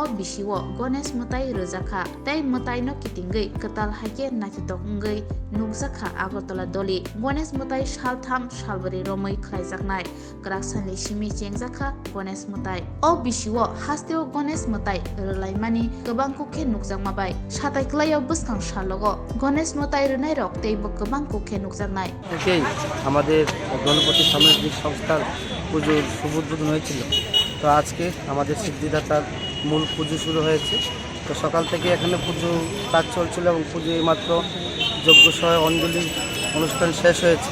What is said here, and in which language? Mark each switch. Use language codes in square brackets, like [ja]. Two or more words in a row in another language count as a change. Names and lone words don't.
[trp] bisiwo Gণেশ Matai rojakha tei Matai no kitingei ketal haike nachitok ungei nukjakha Agartala doli Gণেশ Matai saltham salbari romoi khlaijaknai krak sanli simi chengjakha Gণেশ Matai o bisiwo hasteo Gণেশ Matai rolaimani kobang kukhe nukjakma bai satai klayo buskang salogo Gণেশ Matai rwnai rok teibo kobang kukhe nukjaknai [bn] থেকেই আমাদের গণপতি সামাজিক সংস্থার পুজোর শুভ উদ্বোধন হয়েছিল। তো আজকে আমাদের সিদ্ধিদাতার মূল পুজো শুরু হয়েছে। তো সকাল থেকে এখানে পুজো কাজ চলছিল এবং পুজো মাত্র যজ্ঞ সহ অঞ্জলি অনুষ্ঠান শেষ হয়েছে।